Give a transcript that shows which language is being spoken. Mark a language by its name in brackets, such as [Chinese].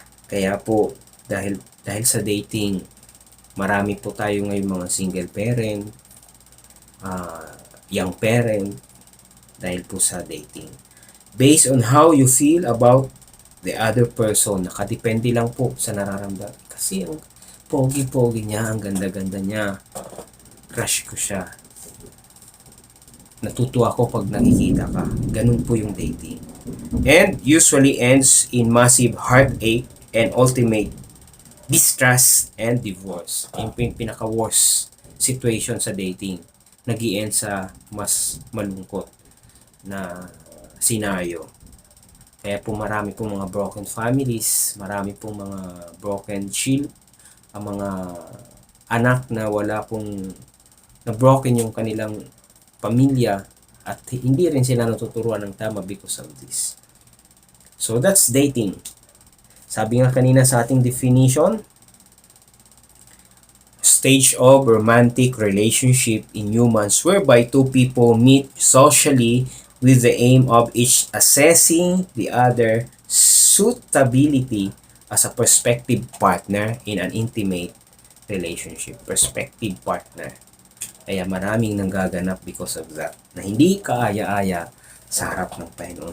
[Filipino] Kaya po, dahil sa dating, marami po tayo ngayon mga single parent, young parent, dahil po sa dating. [English] Based on how you feel about the other person, [Filipino] nakadepende lang po sa nararamdaman. Kasi ang pogi-pogi niya, ang ganda-ganda niya, crush ko siya. Natutuwa ko pag nakikita ka. Ganun po yung dating. [English] And usually ends in massive heartache and ultimate distrust and divorce. [Filipino] Yung pinaka-worst situation sa dating. Nag-i-end sa mas malungkot na scenario. Kaya po marami pong mga broken families, marami pong mga broken child, ang mga anak na wala pong na broken yung kanilang pamilya at hindi rin sila natuturuan ng tama [English] because of this. So that's dating. [Filipino] Sabi nga kanina sa ating definition, [English] stage of romantic relationship in humans whereby two people meet socially with the aim of each assessing the other suitability as a prospective partner in an intimate relationship. Prospective partner. [Filipino] Kaya maraming nanggaganap [English] because of that. [Filipino] Na hindi kaaya-aya sa harap ng Panginoon.